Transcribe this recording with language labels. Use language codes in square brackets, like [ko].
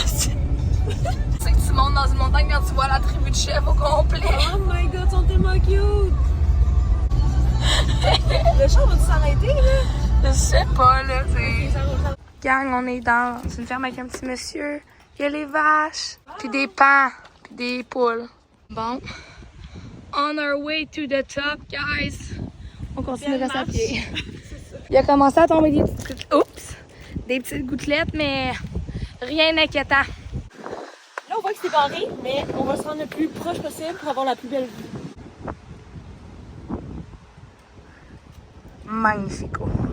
[fr] Tu sais que tu montes dans une montagne quand tu vois la tribu de chef au complet. [en] Oh my god, [fr] ils sont tellement cute! Le char va-tu s'arrêter, là? Je sais pas, là, c'est... Gang, on est dans une ferme avec un petit monsieur. Il y a les vaches, puis des pans, puis des poules. Bon. [en] On our way to the top, guys. [fr] On continue de rester à pied. Il a commencé à tomber des petites gouttelettes, mais rien d'inquiétant. Là, on voit que c'est barré, mais on va se rendre le plus proche possible pour avoir la plus belle vue. [it] Magnifico.